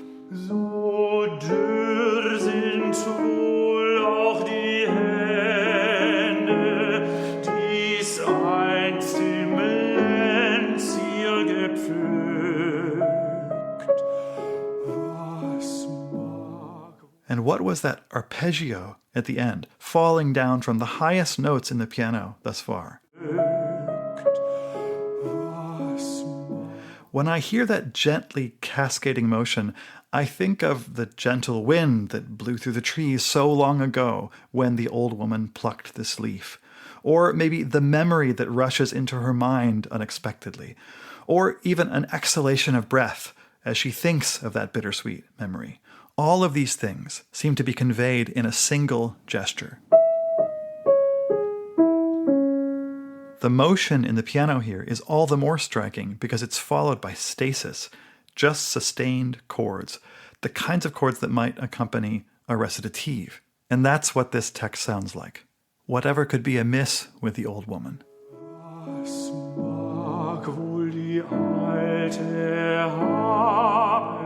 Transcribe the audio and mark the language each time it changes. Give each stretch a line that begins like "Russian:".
German: So dürr sind wohl auch die Hände, die's einst im Lenz hier gepflückt. Was mag...
English: And what was that arpeggio at the end, falling down from the highest notes in the piano thus far? When I hear that gently cascading motion, I think of the gentle wind that blew through the trees so long ago when the old woman plucked this leaf. Or maybe the memory that rushes into her mind unexpectedly. Or even an exhalation of breath as she thinks of that bittersweet memory. All of these things seem to be conveyed in a single gesture. The motion in the piano here is all the more striking because it's followed by stasis, just sustained chords, the kinds of chords that might accompany a recitative. And that's what this text sounds like. Whatever could be amiss with the old woman.
German: Was mag wohl die Alte haben?